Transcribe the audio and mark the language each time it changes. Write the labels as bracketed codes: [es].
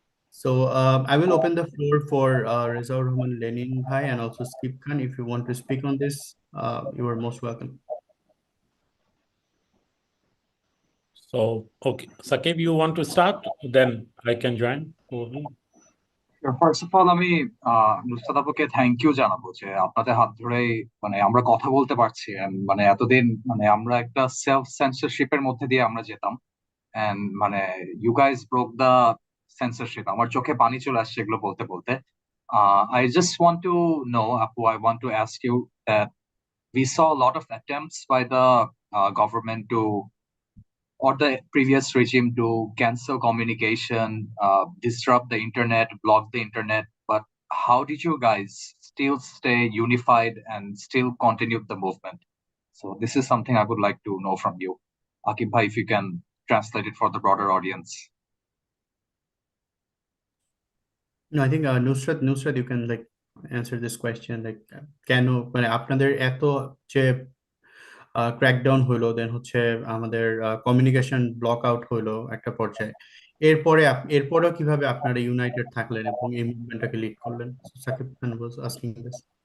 [en] So I will open the floor for Rizal Rahman Lenin Bhai and also Skip Khan. If you want to speak on this, you are most welcome. So, okay, Sakib, you want to start? Then I can join. First of all [bn] আমি নুসরাত আপুকে thank you জানাবো যে আপনাদের হাত ধরেই মানে আমরা কথা বলতে পারছি and মানে এতদিন মানে আমরা একটা সেলফ সেন্সরশিপের মধ্যে দিয়ে আমরা যেতাম and মানে [en] you guys broke the censorship [bn] আমার চোখে পানি চলে আসছে এগুলো বলতে বলতে [en] I just want to know Apu, I want to ask you that we saw a lot of attempts by the government to or the previous regime to cancel communication, disrupt the internet, block the internet. But how did you guys still stay unified and still continue the movement? So this is something I would like to know from you. Akib bhai, if you can translate it for the broader audience. No, I think Nusrat, you can like answer this question. [bn] Like, কেন মানে আপনাদের এত যে crackdown হইলো, দেন হচ্ছে আমাদের communication block out হইলো একটা পর্যায়ে, এরপরেও কিভাবে আপনারা ইউনাইটেড থাকলেন এবং এই মুভমেন্টটাকে লিড করলেন? [en] Sakib Khan was asking this.